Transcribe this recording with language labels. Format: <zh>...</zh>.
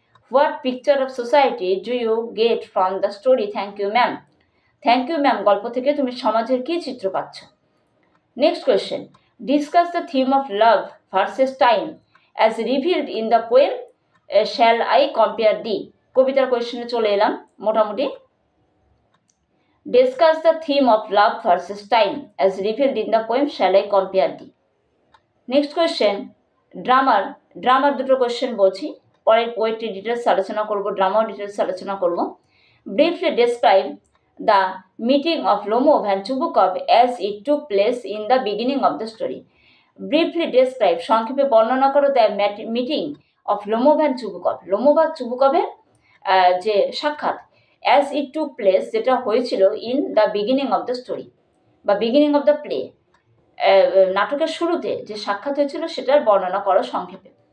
<en>What picture of society do you get from the story thank you ma'am? Thank you ma'am</en> <bn>গল্প থেকে তুমি সমাজের কী চিত্র পাচ্ছ।</bn> <en>Next question, discuss the theme of love versus time as revealed in the poem shall I compare thee.</en> <bn>কবিতার কোয়েশ্চেনে চলে এলাম মোটামুটি।</bn> <en>Discuss the theme of love versus time as revealed in the poem Shall I Compare Thee?</en> <bn>Next question, ড্রামার দুটো question বলছি, পরে poetry details আলোচনা করব, ড্রামাও details আলোচনা করব।</bn> <en>Briefly describe the meeting of Lomov and Chubukov as it took place in the beginning of the story. Briefly describe,</en> <bn>সংক্ষেপে বর্ণনা করো,</bn> <en>the meeting of Lomov and Chubukov,</en> <bn>Lomov আর চুবুকভের যে সাক্ষাৎ,</bn> <en>as it took place,</en> <bn>যেটা হয়েছিল</bn> <en>in the beginning of the story</en> <bn>বা</bn> <en>beginning of the play,</en> <bn>নাটকের শুরুতে যে সাক্ষাৎ হয়েছিল সেটার বর্ণনা করো সংক্ষেপে।</bn>